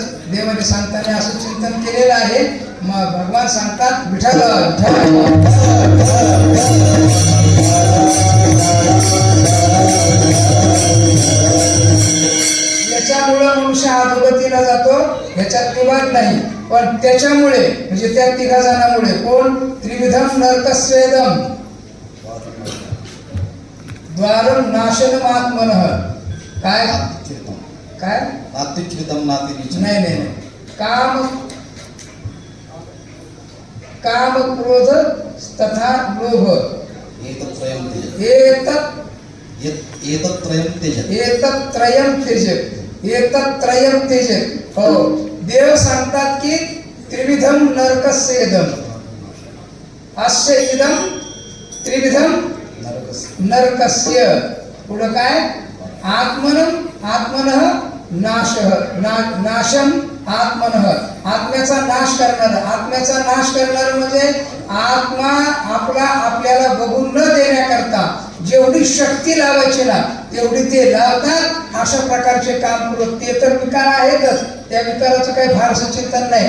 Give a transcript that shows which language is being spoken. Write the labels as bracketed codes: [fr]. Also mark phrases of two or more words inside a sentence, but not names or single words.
[mr] देवाने सांगताना असं चिंतन केलेलं आहे. मग भगवान सांगतात विठ्ठल याच्यामुळं मनुष्य अधोगतीला जातो, ह्याच्यात विवाद नाही. पण त्याच्यामुळे म्हणजे त्या 3 जणांमुळे कोण? [sa] त्रिविधम नरकस्वेदम द्वारम नाशनमात्मनः. [mr] काय काय नाही नाही [sa] काम क्रोध तथा लोभ एतत्रयम त्यजेत. [mr] हो देव सांगतात की [sa] त्रिविधम नरकस्य इदम अस्य इदम त्रिविधम नरकस्य. [mr] पुढं काय? [sa] आत्मनः नाशम आत्मनः. [mr] आत्म्याचा नाश करणार. आत्म्याचा नाश करणार म्हणजे आत्मा आपल्याला बघून न देण्याकरता जेवढी शक्ती लावायची ना तेवढी ते लावतात. अशा प्रकारचे काम करत ते तर विकार आहेतच, त्या विकाराचं काही फारसं चिंतन नाही.